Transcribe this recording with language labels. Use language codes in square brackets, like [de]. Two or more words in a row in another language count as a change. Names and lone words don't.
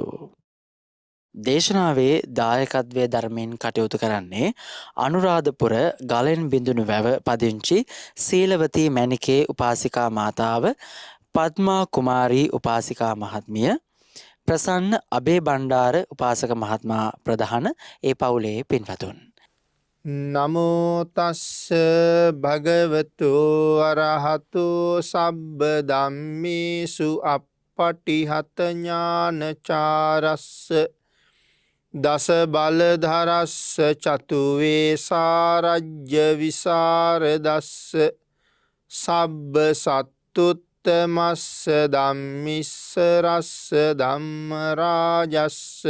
[si] දේශනාවේ දායකත්වය ධර්මයෙන් කටයුතු කරන්නේ අනුරාධපුර ගලෙන් බිඳුණු වැව පදිංචි සීලවතී මැණිකේ උපාසිකා මාතාව පද්මා කුමාරී උපාසිකා මහත්මිය ප්‍රසන්න අබේ බණ්ඩාර උපාසක මහත්මයා ප්‍රධාන ඒ පවුලේ පින්වතුන්. [pi] නමෝ තස්ස භගවතු අරහතු සබ්බ ධම්මේසු අප්පටිහත ඥානචාරස්ස දස බලධරස්ස චතු වේසාරජ්‍ය විසරදස්ස සබ්බ සත්තුත්තමස්ස ධම්මිස්ස රස්ස ධම්ම රාජස්ස